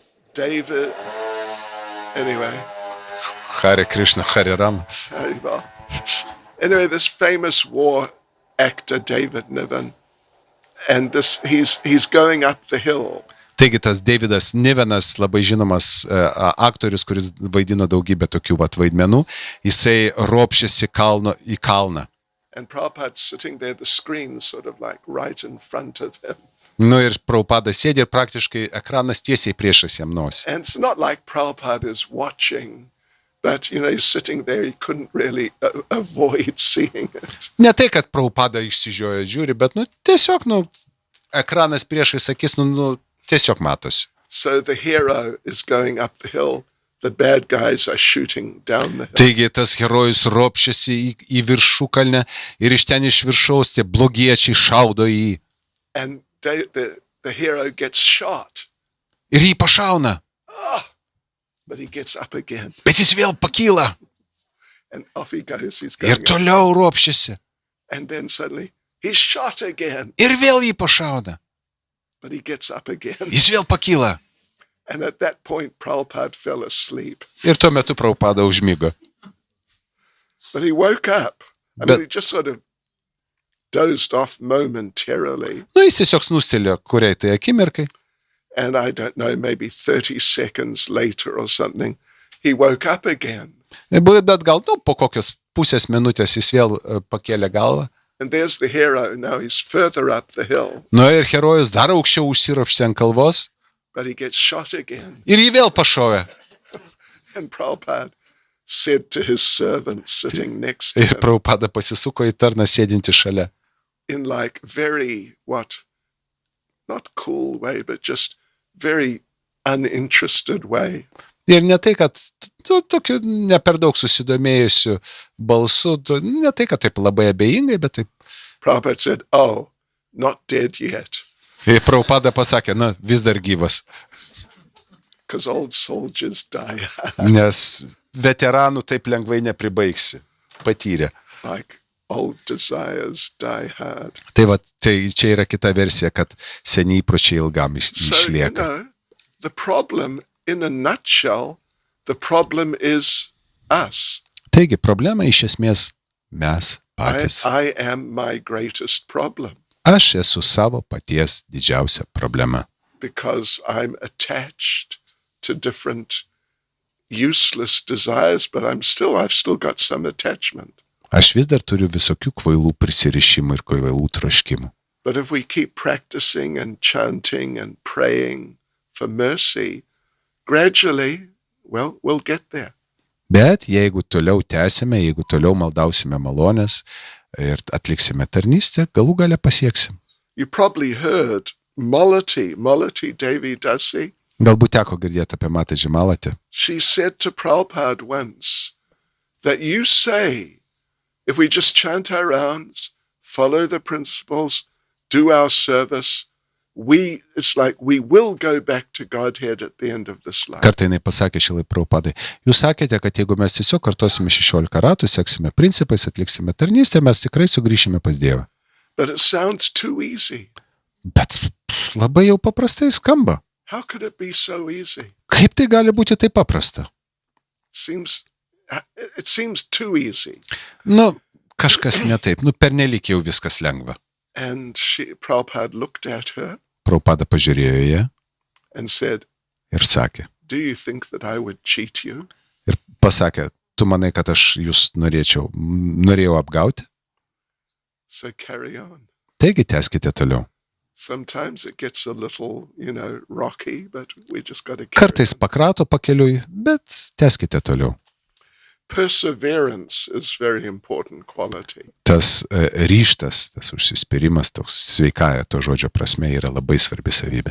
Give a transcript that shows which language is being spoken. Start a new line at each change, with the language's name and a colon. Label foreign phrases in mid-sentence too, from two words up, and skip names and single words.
English: David, anyway, Harė, Krišna, Harė Ram. very well. Anyway, this famous war actor, David Niven, and he's going up the hill.
Lithuanian: Taigi tas Davidas Nivenas, labai žinomas aktorius, kuris vaidino daugybę tokių vaidmenų, jisai ropšėsi į kalną.
English: And Prabhupada's sitting there, the screen sort of like right in front of him.
Lithuanian: Ir Prabhupada sėdi ir praktiškai ekranas tiesiai priešas jam nosį.
English: And it's not like Prabhupada is watching, but, he's sitting there, he couldn't really avoid seeing it.
Lithuanian: Ne tai, kad Prabhupada išsižiojo žiūri, bet tiesiog ekranas priešais akis, tiesiog matosi.
English: So the hero is going up the hill, the bad guys are shooting down the hill.
Lithuanian: Taigi tas herojus ropšėsi į viršukalnę ir iš ten iš viršaus tie blogiečiai šaudo į jį.
English: And the hero gets shot.
Lithuanian: Ir jį pašauna.
English: But he gets up again.
Lithuanian: Bet jis vėl pakyla.
English: And off he goes. He's
Lithuanian: Ir
English: going.
Lithuanian: toliau ropščiasi.
English: And then suddenly he's shot again.
Lithuanian: Ir vėl jį pašauna.
English: But he gets up again.
Lithuanian: Jis vėl pakyla.
English: And at that point, Prabhupada fell asleep.
Lithuanian: Ir tuo metu Prabhupada užmigo.
English: But he woke up. I But- mean, he just sort of dozed off momentarily.
Lithuanian: Na, jis tiesiog snustelėjo kuriai tai akimirkai.
English: And I don't know, maybe 30 seconds later or something, he woke up again.
Lithuanian: Bet gal, po kokios pusės minutės jis vėl pakėlė galvą.
English: And there's the hero. Now he's further up the hill.
Lithuanian: Nu ir herojus dar aukščiau užsiropštė ant kalvos.
English: But he gets shot again.
Lithuanian: Ir jį vėl pašovė.
English: And Prabhupada said to his servant sitting next to
Lithuanian: Ir
English: him,
Lithuanian: Prabhupada pasisuko į tarną sėdinti šalia.
English: in like very, not cool way, but just very uninterested way.
Lithuanian: Ir ne tai, kad tokiu ne per daug susidomėjusiu balsu, ne tai, kad taip labai abejingai, bet taip.
English: Prabhupada said, "Oh, not dead yet,
Lithuanian: Ir Prabhupada pasakė, na, vis dar gyvas.
English: because old soldiers die
Lithuanian: Nes veteranų taip lengvai nepribaigsi. Patyrė.
English: like old desires die hard."
Lithuanian: Tai va, tai čia yra kita versija, kad seniai įpročiai ilgam
English: So,
Lithuanian: išlieka.
English: the problem, in a nutshell, the problem is us.
Lithuanian: Taigi, problema iš esmės mes patys.
English: I am my greatest problem
Lithuanian: Aš esu savo paties didžiausia problema.
English: because I'm attached to different useless desires, but I've still got some attachment.
Lithuanian: Aš vis dar turiu visokių kvailų prisirišimų ir kvailų troškimų.
English: But if we keep practicing and chanting and praying for mercy, gradually, we'll get there.
Lithuanian: Bet jeigu toliau tęsime, jeigu toliau maldausime malonės ir atliksime tarnystę, galų gale pasieksim.
English: You probably heard Malati Devi Dasi.
Lithuanian: Galbūt teko girdėti apie Matą Džimalatę.
English: She said to Prabhupada once that you say, if we just chant our rounds, follow the principles, do our service, it's like we will go back to Godhead at the end of this life.
Lithuanian: Kartą jinai pasakė Šilai Prabhupadai, jūs sakėte, kad jeigu mes tiesiog kartosime 16 ratų, seksime principais, atliksime tarnystę, mes tikrai sugrįšime pas Dievą.
English: But it sounds too easy.
Lithuanian: Bet labai jau paprastai skamba.
English: How could it be so easy?
Lithuanian: Kaip tai gali būti taip paprasta?
English: It seems too easy.
Lithuanian: Nu, kažkas ne taip, pernelyg jau viskas lengva.
English: And Prabhupada looked at her
Lithuanian: Prabhupada pažiūrėjo į ją
English: and said,
Lithuanian: ir sakė.
English: "Do you think that I would cheat you?"
Lithuanian: Ir pasakė, tu manai, kad aš jūs norėjau apgauti?
English: So carry on.
Lithuanian: Taigi tęskite toliau.
English: Sometimes it gets a little, rocky, but we just got to carry
Lithuanian: Kartais
English: on.
Lithuanian: pakrato pakeliui, bet tęskite toliau.
English: Perseverance is very important quality.
Lithuanian: Tas ryžtas, tas užsispyrimas, toks sveikąja to žodžio prasme yra labai svarbi savybė.